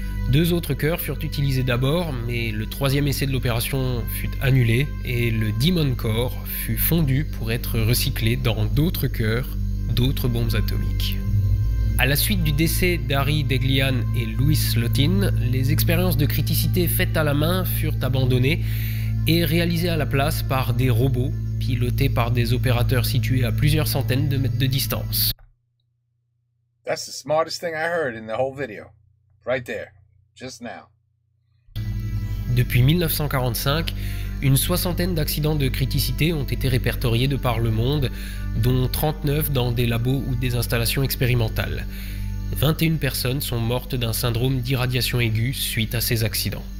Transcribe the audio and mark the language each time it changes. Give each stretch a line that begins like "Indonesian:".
French: 2 autres cœurs furent utilisés d'abord, mais le 3e essai de l'opération fut annulé et le Demon Core fut fondu pour être recyclé dans d'autres cœurs, d'autres bombes atomiques. À la suite du décès d'Harry Deglian et Louis Slotin, les expériences de criticité faites à la main furent abandonnées et réalisées à la place par des robots pilotés par des opérateurs situés à plusieurs centaines de mètres de distance.
English: That's the smartest thing I heard in the whole video. Right there. Just now.
French: Depuis 1945, une 60aine d'accidents de criticité ont été répertoriés de par le monde, dont 39 dans des labos ou des installations expérimentales. 21 personnes sont mortes d'un syndrome d'irradiation aiguë suite à ces accidents.